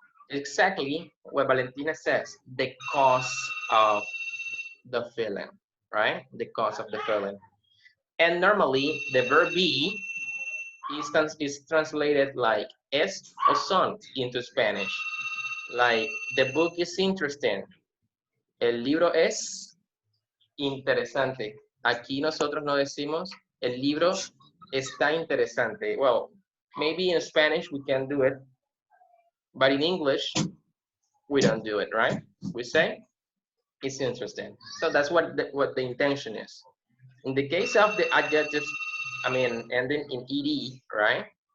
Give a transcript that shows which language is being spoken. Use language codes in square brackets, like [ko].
[en] Exactly what Valentina says, the cause of the feeling, right? The cause of the feeling. And normally the verb be is translated like es o son into Spanish. Like the book is interesting. [es] El libro es interesante. Aquí nosotros no decimos el libro está interesante. [en] Well, maybe in Spanish we can do it, but in English we don't do it, right? We say it's interesting. So that's what the intention is. In the case of the adjectives, I mean, ending in ed, right?